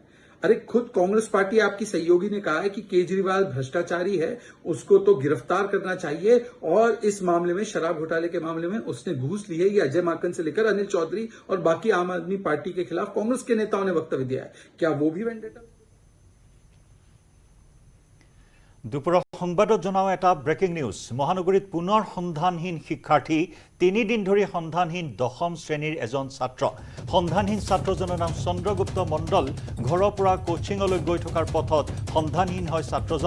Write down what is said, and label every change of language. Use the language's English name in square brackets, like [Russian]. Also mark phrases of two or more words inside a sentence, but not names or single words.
[Hindi] अरे खुद कांग्रेस पार्टी आपकी सहयोगी ने कहा है कि केजरीवाल भ्रष्टाचारी है, उसको तो गिरफ्तार करना चाहिए। और इस मामले में, शराब घोटाले के मामले में उसने घूस ली है। ये अजय माकन से लेकर अनिल चौधरी और बाकी आम आदमी पार्टी के खिलाफ कांग्रेस के नेताओं ने वक्तव्य दिया है। क्या वो भी वेंडेटा? [Assamese] দুপুৰৰ সংবাদত জনাও এটা [English] breaking news. [Assamese] মহানগৰীত পুনৰ সন্ধানহীন শিক্ষাৰ্থী, 3 দিন ধৰি সন্ধানহীন 10ম শ্ৰেণীৰ এজন ছাত্ৰ। সন্ধানহীন ছাত্ৰজনৰ নাম চন্দ্ৰগুপ্ত মণ্ডল। ঘৰৰ পৰা কোচিঙলৈ গৈ থকাৰ পথত সন্ধানহীন হয় ছাত্ৰজন।